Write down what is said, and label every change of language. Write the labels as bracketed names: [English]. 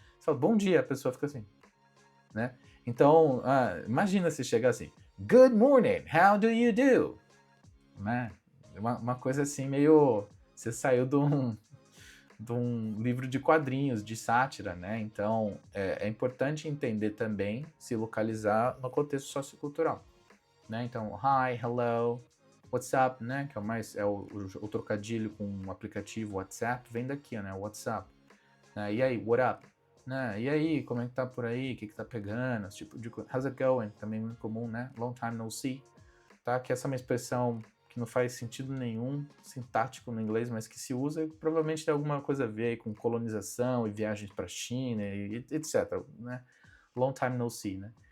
[Portuguese] Você fala bom dia, a pessoa fica assim, né? Então, imagina se chegar assim, [English] good morning, how do you do? [Portuguese] Né? Uma coisa assim meio... Você saiu de um livro de quadrinhos, de sátira, né? Então, é importante entender também, se localizar no contexto sociocultural, né? [English] Então, hi, hello, what's up, né? [Portuguese] Que é o trocadilho com o aplicativo WhatsApp, vem daqui, né? WhatsApp. Né? E aí, [English] what up? [Portuguese] Né? E aí, como é que tá por aí? O que tá pegando? Esse tipo de coisa. [English] How's it going? [Portuguese] Também muito comum, né? [English] Long time no see. [Portuguese] Tá? Que essa é uma expressão que não faz sentido nenhum sintático no inglês, mas que se usa, provavelmente tem alguma coisa a ver aí com colonização e viagens para a China, e etc. Né? [English] Long time no see, [Portuguese] né?